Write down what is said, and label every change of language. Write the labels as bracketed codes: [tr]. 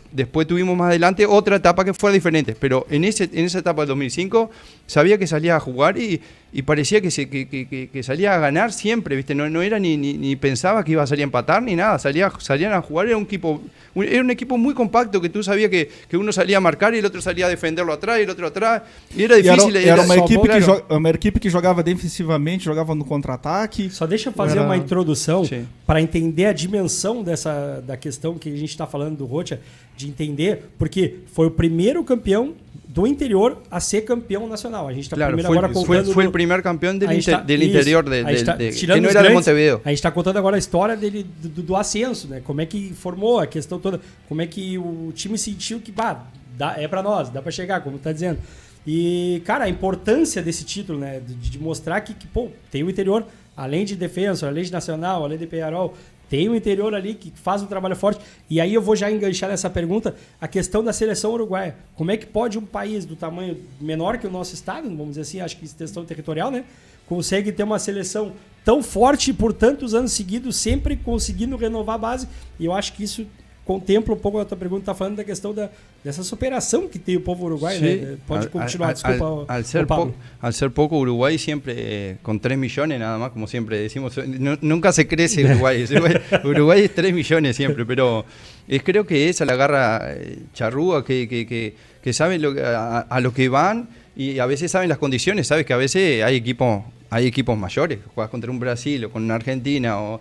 [es] Después tuvimos más adelante otra etapa que fue diferente, pero en esa etapa del 2005 sabía que salía a jugar y parecía que salía a ganar siempre, ¿viste? No era ni pensaba que iba a salir a empatar ni nada, salían a jugar, era un equipo muy compacto que tú sabías que uno salía a marcar y el otro salía a defenderlo atrás y el otro atrás, y era difícil. [pt] Era uma equipe que jogava defensivamente, jogava no contra-ataque. Só deixa eu fazer uma introdução para entender a dimensão da questão que a gente está falando do Rocha, de entender, porque foi o primeiro campeão do interior a ser campeão nacional. A gente está primeiro agora contando... Foi o primeiro campeão del interior, que não era de Montevideo. A gente está contando agora a história dele, do ascenso, né? Como é que formou a questão toda, como é que o time sentiu que é para nós, dá para chegar, como tá dizendo. E, cara, a importância desse título, né? De mostrar que pô, tem o interior, além de Defensor, além de Nacional, além de Peñarol, Tem o interior ali que faz um trabalho forte. E aí eu vou já enganchar nessa pergunta a questão da seleção uruguaia. Como é que pode um país do tamanho menor que o nosso estado, vamos dizer assim, acho que questão territorial, né? Consegue ter uma seleção tão forte por tantos anos seguidos, sempre conseguindo renovar a base. E eu acho que isso contempla um pouco a tua pergunta, está falando da questão dessa superação que tem o povo uruguaio, [es] Sí. [pt] né? Pode continuar, desculpa, [es] Al ser, Pablo. al ser poco, Uruguay siempre con 3 millones nada más, como siempre decimos, nunca se crece Uruguay. Uruguay es 3 millones siempre, pero creo que esa la agarra charrúa, que saben a lo que van y a veces saben las condiciones, sabes que a veces hay equipos mayores, juegas contra un Brasil o con una Argentina.